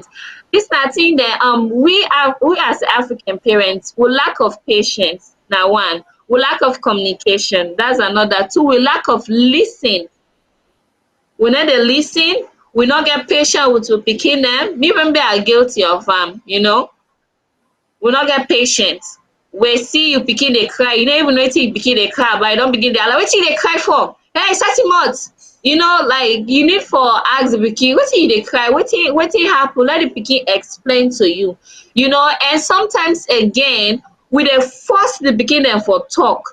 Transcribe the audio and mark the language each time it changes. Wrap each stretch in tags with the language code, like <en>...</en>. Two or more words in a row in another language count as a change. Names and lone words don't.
<pcm>This na thing that we as African parents we lack of patience. Now one, we lack of communication. That's another. Two, we lack of listen. We not dey listen. We not get patient with we pikin them. Me even be are guilty of we not get patience. We see you pikin dey cry, you no even know wetin you pikin dey cry, but you don begin dey holla, wetin you dey cry for? Hey, start him out. Like you need for ask the pikin, wetin you dey cry? Wetin happen? Let the pikin explain to you. And sometimes again, we dey force the pikin dem for talk.</pcm>